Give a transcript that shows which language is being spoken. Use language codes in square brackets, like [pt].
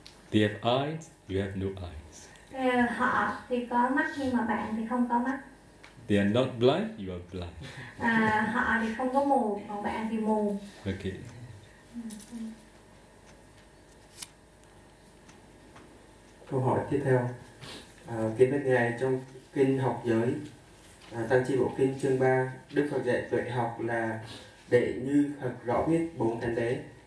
[en] They have eyes, you have no eyes. [vi] Họ thì có mắt nhưng mà bạn thì không có mắt. [en] They are not blind, you are blind. [vi] Họ thì không có mù, còn bạn thì mù. [en] Okay. [vi] Câu hỏi tiếp theo. Kính bạch ngài, trong kinh Học Giới, Tăng Chi Bộ Kinh chương 3, Đức Phật dạy tuệ học là để như Phật rõ biết bốn thánh đế.